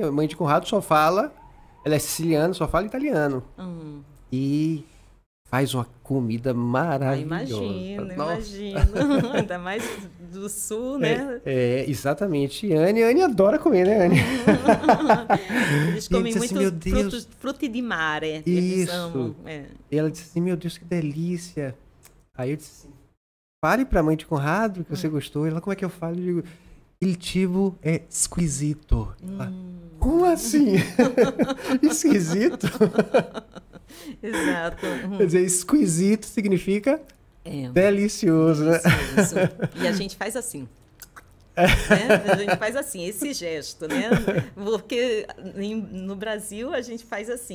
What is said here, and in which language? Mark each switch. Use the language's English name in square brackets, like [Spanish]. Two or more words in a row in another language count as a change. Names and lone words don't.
[Portuguese] A mãe de Conrado só fala, ela é siciliana, só fala italiano. E faz uma comida maravilhosa. Imagino. Ainda mais do sul, né? Exatamente. E Anne adora comer, né, Anne? Eles comem muito [Italian] frutti di mare. [Portuguese] Eles amam. E ela disse assim, meu Deus, que delícia. Aí eu disse assim, fale pra mãe de Conrado que você gostou. Ela, como é que eu falo? Eu digo, [Italian] il cibo é squisito. [Portuguese] Ela, como assim? Esquisito? Exato. Quer dizer, esquisito significa delicioso, né? E a gente faz assim. Né? A gente faz assim, esse gesto, né? Porque no Brasil a gente faz assim.